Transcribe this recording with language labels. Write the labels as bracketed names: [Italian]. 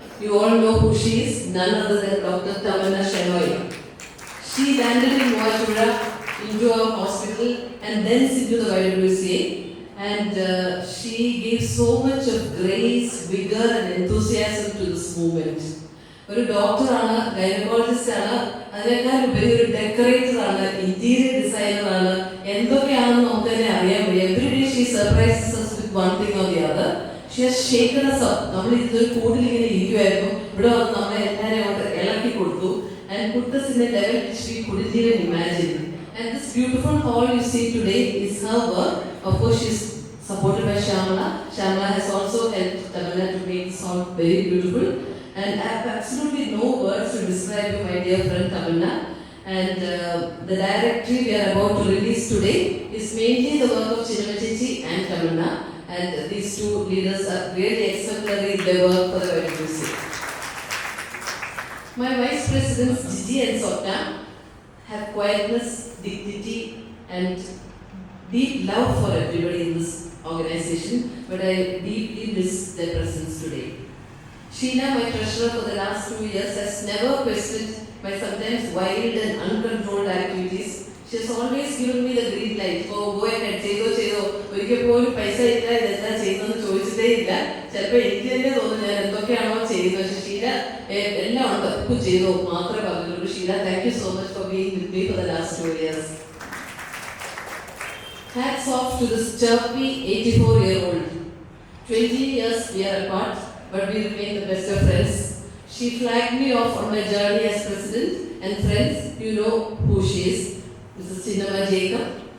[English] You all know who she is, none other than Dr. Tamanna Shenoy. She landed in Moachura into our hospital and then into the YWCA, and she gave so much of grace, vigor and enthusiasm to this movement. [Malayalam] ഒരു ഡോക്ടറാണ്, gynaecologist ആണ്, അതിനേക്കാൾ ഉപരി ഒരു decorator ആണ്, interior designer ആണ്, എന്തൊക്കെയാണെന്ന് നമുക്ക് തന്നെ അറിയാൻ വയ്യ. [English] Every day she surprises us with one thing or the other. She has shaken us up. [Malayalam] നമ്മൾ ഇതൊരു കൂടിലിങ്ങനെ ഇരിക്കുമായിരുന്നു, ഇവിടെ വന്ന് നമ്മളെ എല്ലാവരെയും കൊണ്ട് ഇളക്കി കൊടുത്തു [English] and put us in a level which we couldn't even imagine. And this beautiful hall you see today is her work. Of course, she is supported by Shyamala. Shyamala has also helped Tamanna to make this hall very beautiful. And I have absolutely no words to describe you, my dear friend Tamanna. And the directory we are about to release today is mainly the work of Chinama Chechi and Tamanna. And these 2 leaders are really exemplary in their work for the YWCA. My vice presidents Gigi and Sotna have quietness, dignity and deep love for everybody in this organization, but I deeply miss their presence today. Sheena, my treasurer for the last 2 years, has never questioned my sometimes wild and uncontrolled activities. She has always given me the green light. Oh, go ahead, [Malayalam] ചെയ്തോ. ഒരിക്കൽ പോലും പൈസ ഇല്ല, ഇതെന്താ ചെയ്യുന്നതെന്ന് ചോദിച്ചിട്ടേ ഇല്ല. ചിലപ്പോൾ എനിക്ക് തന്നെ തോന്നുന്നു ഞാൻ എന്തൊക്കെയാണോ ചെയ്യുന്നത്. പക്ഷെ ഷീല എല്ലാം ഉണ്ട്, ഒക്കെ ചെയ്തോ മാത്രമേ പറഞ്ഞുള്ളൂ. [English] Sheela, thank you so much for being with me for the last 2 years. Hats off to this chirpy 84-year-old. 20 years we are apart, but we remain the best of friends. She flagged me off on my journey as president, and friends, you know who she is, Mrs. Chinnamma Jacob.